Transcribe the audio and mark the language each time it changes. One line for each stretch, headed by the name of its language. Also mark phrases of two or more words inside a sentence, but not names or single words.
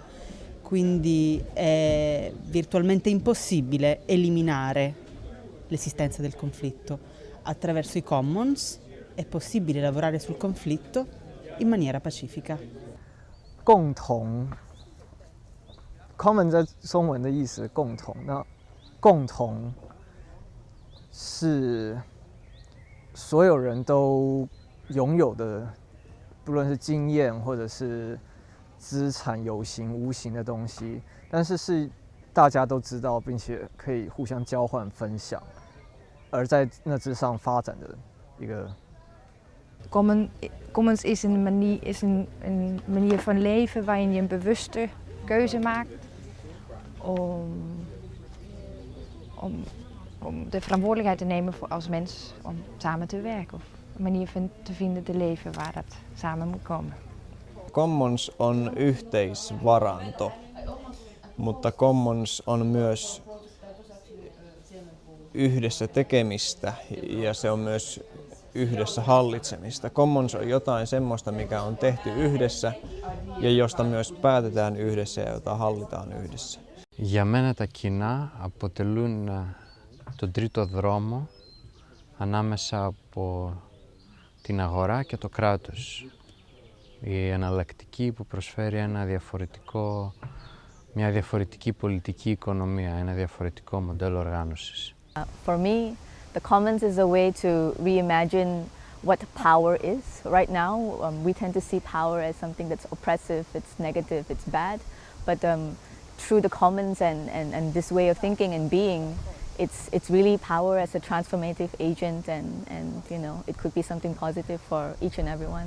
Italian: Quindi è virtualmente impossibile eliminare l'esistenza del conflitto. Attraverso i commons è possibile lavorare sul conflitto in maniera pacifica.
Chinese: 共同 ，common 在中文的意思共同，那共同是所有人都拥有的，不论是经验或者是资产，有形无形的东西，但是是大家都知道，并且可以互相交换分享，而在那之上发展的一个。
Dutch: Commons is een manier van leven waarin je een bewuste keuze maakt om de verantwoordelijkheid te nemen voor als mens om samen te werken of een manier te vinden te leven waar dat samen moet komen.
Finnish: Commons on yhteisvaranto, mutta commons on myös yhdessä tekemistä ja se on myös yhdessä hallitsemista. Commons on jotain semmoista, mikä on tehty yhdessä ja josta myös päätetään yhdessä ja jota hallitaan yhdessä.
Greek: Για μένα τα κοινά αποτελούν τον τρίτο δρόμο ανάμεσα από την αγορά και το κράτος. Η εναλλακτική που προσφέρει μια διαφορετική πολιτική οικονομία, ένα διαφορετικό μοντέλο οργάνωσης.
English: For me, the commons is a way to reimagine what power is. Right now, we tend to see power as something that's oppressive, it's negative, it's bad. But through the commons and this way of thinking and being, it's really power as a transformative agent, and you know, it could be something positive for each and everyone.